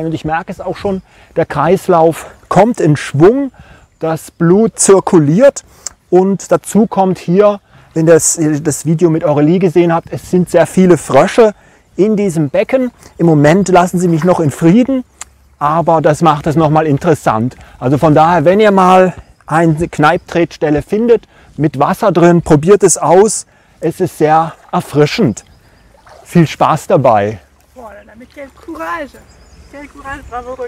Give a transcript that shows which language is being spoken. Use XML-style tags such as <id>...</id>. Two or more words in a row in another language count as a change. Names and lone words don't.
<de>Und ich merke es auch schon, der Kreislauf kommt in Schwung, das Blut zirkuliert und dazu kommt hier, wenn ihr das Video mit Aurelie gesehen habt, es sind sehr viele Frösche in diesem Becken. Im Moment lassen sie mich noch in Frieden, aber das macht es nochmal interessant. Also von daher, wenn ihr mal eine Kneipptretstelle findet mit Wasser drin, probiert es aus. Es ist sehr erfrischend. Viel Spaß dabei.</de> <fr>Oh là là, mais quel courage! Quel courage, bravo Romy!</fr>